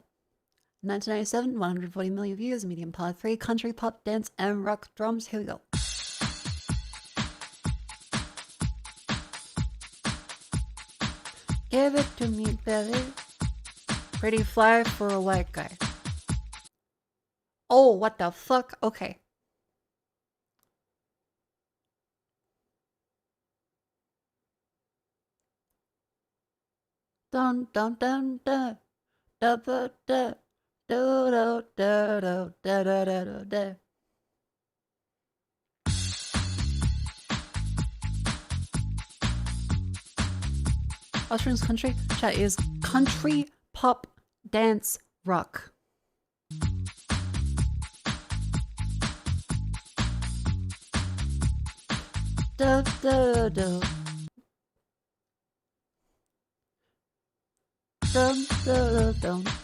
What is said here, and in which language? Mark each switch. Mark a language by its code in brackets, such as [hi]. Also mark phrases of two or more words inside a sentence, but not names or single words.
[en] 1997, 140 million views, medium part 3, country, pop, dance, and rock drums. Here we go. Give it to me, baby. Pretty fly for a white guy. Oh, what the fuck? Okay. Dun dun dun dun. Da da da. Do do do do da da da da da. Austrian's country chat is country, pop, dance, rock. Da da da. Dum dum dum.